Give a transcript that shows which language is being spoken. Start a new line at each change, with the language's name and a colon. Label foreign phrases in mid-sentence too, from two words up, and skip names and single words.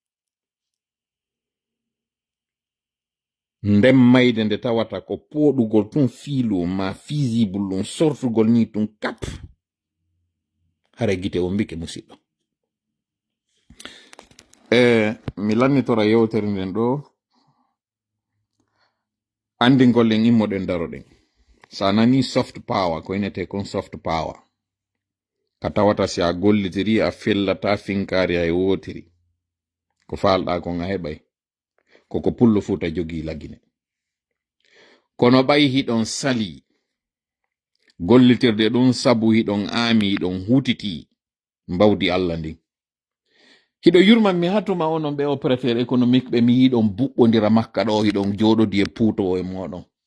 Fula: ndem mayde nde tawata ko poɗugol tun fiilu ma visible ɗum sortugol ni tun kap hara gite o mbike musidɗo mi lannitora yewtere nden ɗo andingol en immoɗen daroɗen sa nani
English: soft power
Fula: ko inete kon
English: soft power
Fula: ka tawata si a gollitiri a fellata finkari hay wotiri ko falɗa kon a heɓay koko pullo futa jogi lagine kono ɓay hiɗon sali gollitirde ɗum sabu hiɗon aami hiɗon hutiti mbawdi Allah ndin hiɗo yurman mi hatuma onon ɓe
French: opérateur économique
Fula: ɓe mi yiɗon buɓɓodira makka ɗo hiɗon joɗodi e puuto e moɗon